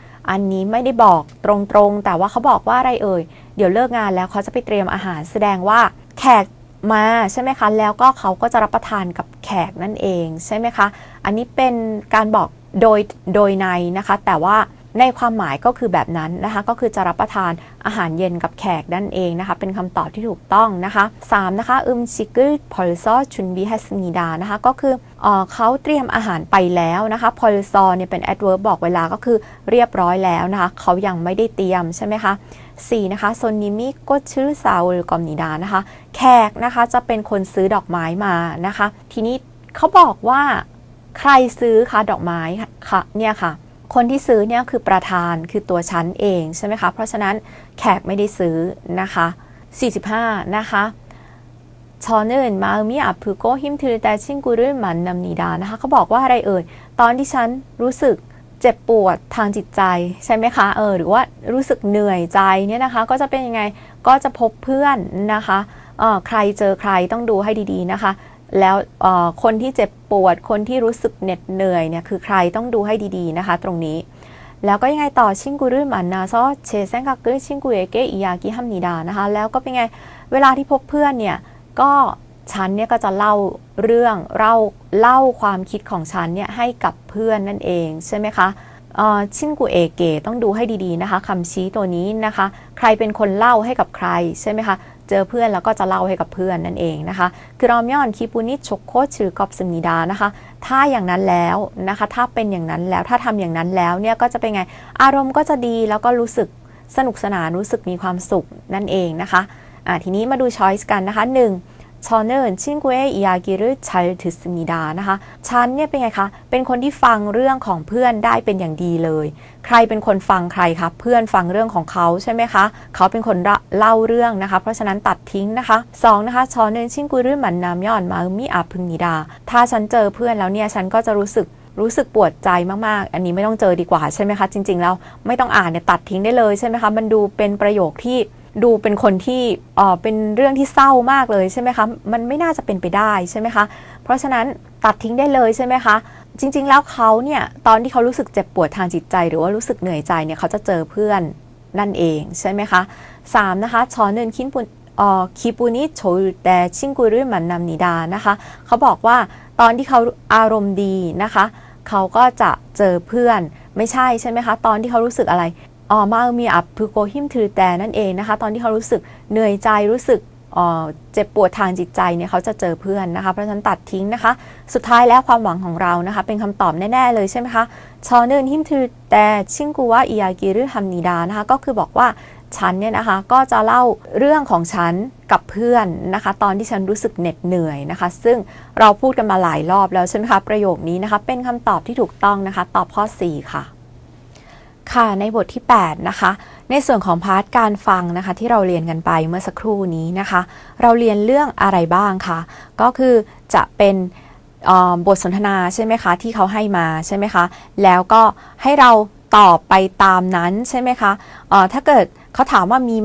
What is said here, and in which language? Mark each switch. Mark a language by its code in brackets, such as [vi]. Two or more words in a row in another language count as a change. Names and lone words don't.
[th] อันนี้ไม่ได้บอกตรงๆแต่ว่าเขาบอกว่าอะไรเอ่ยเดี๋ยวเลิกงานแล้วเขาจะไปเตรียมอาหารแสดงว่าแขกมาใช่ไหมคะแล้วก็เขาก็จะรับประทานกับแขกนั่นเองใช่ไหมคะ อันนี้เป็นการบอกโดยในนะคะแต่ว่าในความหมายก็คือแบบนั้นนะคะก็คือจะรับประทานอาหารเย็นกับแขกนั่นเอง นะคะเป็นคำตอบที่ถูกต้องนะคะ3นะคะ [ko] 음식을 벌써 준비했습니다 [th] นะคะก็คือเขาเตรียมอาหารไปแล้วนะคะ 벌써เนี่ย เป็น adverb บอกเวลาก็คือเรียบร้อยแล้วนะคะเขายังไม่ได้เตรียมใช่ไหมคะ4นะคะ [ko] 손님이 꽃을 사올 겁니다 [th] นะคะแขกนะคะจะเป็นคนซื้อดอกไม้มานะคะทีนี้เขาบอกว่าใครซื้อคะดอกไม้ค่ะเนี่ยค่ะคนที่ซื้อเนี่ยคือประธานคือตัวฉันเองใช่ไหมคะเพราะฉะนั้นแขกไม่ได้ซื้อนะคะ45นะคะ [ko] 저는 마음이 아프고 힘들 때 친구를 만납니다 [th] นะคะเขาบอกว่าอะไรเอ่ยตอนที่ฉันรู้สึกเจ็บปวดทางจิตใจใช่ไหมคะหรือว่ารู้สึกเหนื่อยใจเนี่ยนะคะก็จะเป็นยังไงก็จะพบเพื่อนนะคะใครเจอใครต้องดูให้ดีๆนะคะแล้วคนที่เจ็บปวดคนที่รู้สึกเหน็ดเหนื่อยเนี่ยคือใครต้องดูให้ดีๆนะคะตรงนี้แล้วก็ยังไงต่อ [ko] 친구를 만나서 제 생각을 친구에게 [th] 이야기합니다 นะคะแล้วก็เป็นไงเวลาที่พบเพื่อนเนี่ยก็ฉันเนี่ยก็จะเล่าเรื่องเล่าความคิดของฉันเนี่ยให้กับเพื่อนนั่นเองใช่ไหมคะ친구เอเกต้องดูให้ดีๆนะคะคำชี้ตัวนี้นะคะใครเป็นคนเล่าให้กับใครใช่ไหมคะเจอเพื่อนแล้วก็จะเล่าให้กับเพื่อนนั่นเองนะคะ [ko] 그러면 기분이 좋고 즐겁습니다 [th] นะคะถ้าอย่างนั้นแล้วนะคะถ้าเป็นอย่างนั้นแล้วถ้าทำอย่างนั้นแล้วเนี่ยก็จะเป็นไงอารมณ์ก็จะดีแล้วก็รู้สึกสนุกสนานรู้สึกมีความสุขนั่นเองนะคะทีนี้มาดูช้อยส์กันนะคะ 1 [ko] 저는 친구의 이야기를 잘 듣습니다 [th] นะคะ ฉันเนี่ยเป็นไงคะเป็นคนที่ฟังเรื่องของเพื่อนได้เป็นอย่างดีเลยใครเป็นคนฟังใครคะเพื่อนฟังเรื่องของเขาใช่ไหมคะเขาเป็น คนเล่าเรื่องนะคะเพราะฉะนั้นตัดทิ้งนะคะ2นะคะ [ko] 저는 친구를 만나면 마음이 아픕니다 [th] ถ้าฉันเจอเพื่อนแล้วเนี่ยฉันก็จะรู้สึ กปวดใจมากๆอันนี้ไม่ต้องเจอดีกว่าใช่ไหมคะจริงๆแล้วไม่ต้องอ่านเนี่ยตัดทิ้งได้เลยใช่ไหมคะมันดูเป็นประโยคที่ดูเป็นคนที่เป็นเรื่องที่เศร้ามากเลยใช่ไหมคะมันไม่น่าจะเป็นไปได้ใช่ไหมคะเพราะฉะนั้นตัดทิ้งได้เลยใช่ไหมคะจริงๆแล้วเขาเนี่ยตอนที่เขารู้สึกเจ็บปวดทางจิตใจหรือว่ารู้สึกเหนื่อยใจเนี่ยเขาจะเจอเพื่อนนั่นเองใช่ไหมคะ3นะคะ 저는 [ko] 기분이 좋을 때 친구를 만납니다 [th] นะคะเขาบอกว่าตอนที่เขาอารมณ์ดีนะคะเขาก็จะเจอเพื่อนไม่ใช่ไหมคะตอนที่เขา รู้สึกอะไร [ko] 마음이 아프고 힘들 때 [th] นั่นเองนะคะตอนที่เขารู้สึกเหนื่อยใจรู้สึกเจ็บปวดทางจิตใจเนี่ยเขาจะเจอเพื่อนนะคะเพราะฉะนั้นตัดทิ้งนะคะสุดท้ายแล้วความหวังของเรานะคะเป็นคำตอบแน่ๆเลยใช่ไหมคะ [ko] 저는 힘들 때 친구와 이야기를 합니다 [th] นะคะก็คือบอกว่าฉันเนี่ยนะคะก็จะเล่าเรื่องของฉันกับเพื่อนนะคะตอนที่ฉันรู้สึกเหน็ดเหนื่อยนะคะซึ่ง เราพูดกันมาหลายรอบแล้วใช่ไหมคะประโยคนี้นะคะเป็นคำตอบที่ถูกต้องนะคะตอบข้อ4ค่ะค่ะในบทที่8นะคะในส่วนของพาร์ทการฟังนะคะที่เราเรียนกันไปเมื่อสักครู่นี้นะคะเราเรียนเรื่องอะไรบ้างคะก็คือจะเป็นบทสนทนาใช่ไหมคะที่เขาให้มาใช่ไหมคะแล้วก็ให้เราตอบไปตามนั้นใช่ไหมคะถ้าเกิดเขาถามว่ามีไหม